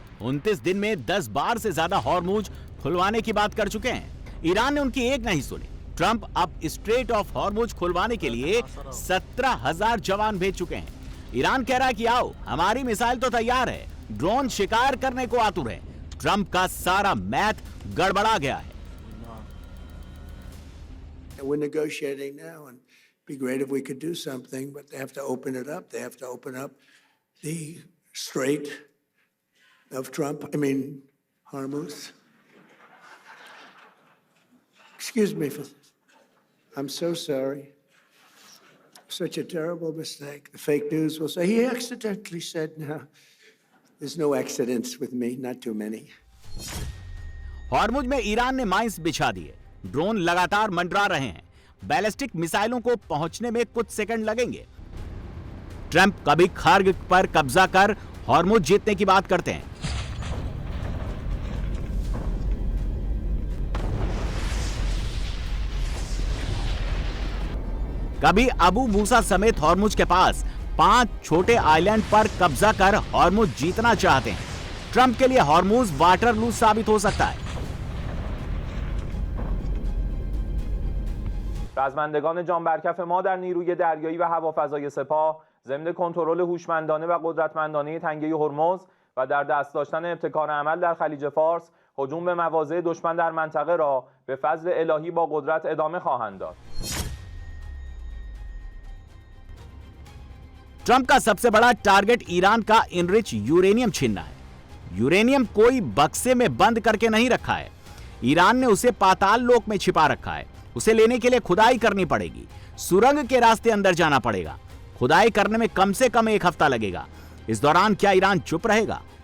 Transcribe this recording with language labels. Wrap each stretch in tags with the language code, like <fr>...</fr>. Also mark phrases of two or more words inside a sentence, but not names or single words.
<hi>29 दिन में 10 बार से ज्यादा हॉर्मुज खुलवाने की बात कर चुके हैं। ईरान ने उनकी एक नहीं सुनी। ट्रंप अब स्ट्रेट ऑफ हॉर्मुज खुलवाने के लिए 17,000 जवान भेज चुके हैं। ईरान कह रहा है कि आओ, हमारी मिसाइल तो तैयार है, ड्रोन शिकार करने को आतुर है। ट्रंप का सारा मैथ गड़बड़ा गया है।</hi> <en>We're negotiating now, and it'd be great if we could do something, but they have to open it up. They have to open up the Strait of Hormuz. Excuse me for this. I'm so sorry. Such a terrible mistake. The fake news will say he accidentally said no. There's no accidents with me, not too many.</en> <hi>हॉर्मुज में ईरान ने माइंस बिछा दिए। ड्रोन लगातार मंडरा रहे हैं। बैलिस्टिक मिसाइलों को पहुंचने में कुछ सेकंड लगेंगे। ट्रंप कभी खार्ग पर कब्जा कर हॉर्मुज जीतने की बात करते हैं। कभी अबू मूसा समेत हॉर्मुज के पास 5 छोटे आइलैंड पर कब्जा कर हॉर्मुज जीतना चाहते हैं। ट्रंप के लिए हॉर्मुज वाटरलू साबित हो सकता है।</hi> <fa>رزمندگان جانبرکف ما در نیروی دریایی و هوافضای سپاه ضمن کنترل هوشمندانه و قدرتمندانه تنگه هرمز و در دست داشتن ابتکار عمل در خلیج فارس هجوم به مواضع دشمن در منطقه را به فضل الهی با قدرت ادامه خواهند داد.</fa> <hi>ट्रंप का सबसे बड़ा टारगेट ईरान का</hi> <en>enrich uranium</en> <hi>छीनना है। यूरेनियम कोई बक्से में बंद करके नहीं रखा है, ईरान ने उसे पाताल लोक में छिपा रखा है। उसे लेने के लिए खुदाई करनी पड़ेगी, सुरंग के रास्ते अंदर जाना पड़ेगा। खुदाई करने में कम से कम 1 हफ्ता लगेगा। इस दौरान क्या ईरान चुप रहेगा?</hi>